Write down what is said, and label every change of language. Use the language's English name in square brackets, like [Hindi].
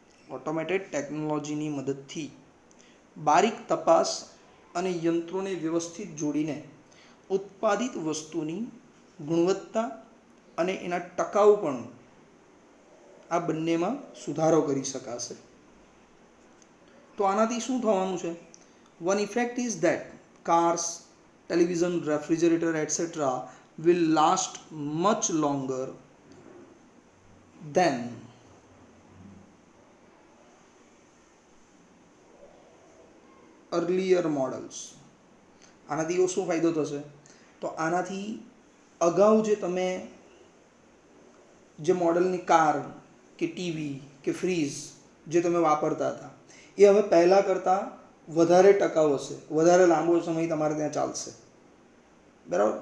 [Gujarati] Automated ટેકનોલોજીની મદદથી બારીક તપાસ અને યંત્રોને વ્યવસ્થિત જોડીને ઉત્પાદિત વસ્તુની ગુણવત્તા અને એના ટકાઉપણું, આ બંનેમાં સુધારો કરી શકાશે. તો આનાથી શું થવાનું છે? [English] One effect is that cars, television, refrigerator, etc. will last much longer than earlier models. [Gujarati] આનાથી શું ફાયદો થશે? તો આનાથી અગાઉ જે તમે જે મોડલની કાર કે ટીવી કે ફ્રીજ જે તમે વાપરતા હતા, એ હવે પહેલાં કરતાં વધારે ટકાઉ હશે, વધારે લાંબો સમય તમારે ત્યાં ચાલશે, બરાબર.